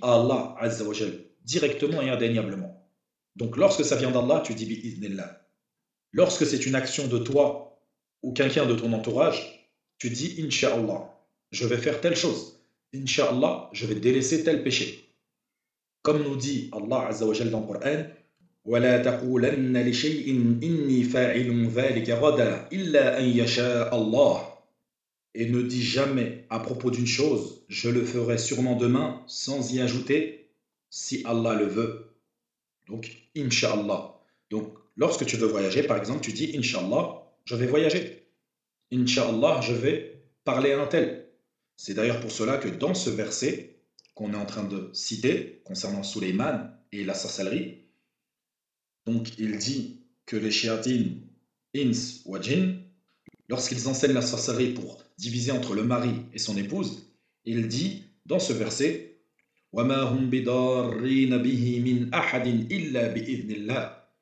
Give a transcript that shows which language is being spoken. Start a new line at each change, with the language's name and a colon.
French: À Allah Azza wa Jal, directement et indéniablement. Donc lorsque ça vient d'Allah, tu dis bi'iznillah. Lorsque c'est une action de toi ou quelqu'un de ton entourage, tu dis Inch'Allah, je vais faire telle chose. Inch'Allah, je vais délaisser tel péché. Comme nous dit Allah Azza wa Jal dans le Coran,
Arabic: وَلَا تَقُولَنَّ لِشَيْءٍ إِنِّي فَاعِلٌ ذَلِكَ غَدًا إِلَّا أَن يَشَاءَ اللَّهُ.
French: Et ne dis jamais à propos d'une chose, je le ferai sûrement demain, sans y ajouter, si Allah le veut. Donc, Inch'Allah. Donc, lorsque tu veux voyager, par exemple, tu dis Inch'Allah, je vais voyager. Inch'Allah, je vais parler à un tel. C'est d'ailleurs pour cela que dans ce verset qu'on est en train de citer concernant Sulayman et la sorcellerie, donc il dit que les shéatines, ins ou djinn, lorsqu'ils enseignent la sorcellerie pour diviser entre le mari et son épouse, il dit dans ce verset
Arabic: وَمَا هُمْ بِضَارِّينَ بِهِ مِنْ أَحَدٍ إِلَّا بِإِذْنِ اللَّهِ.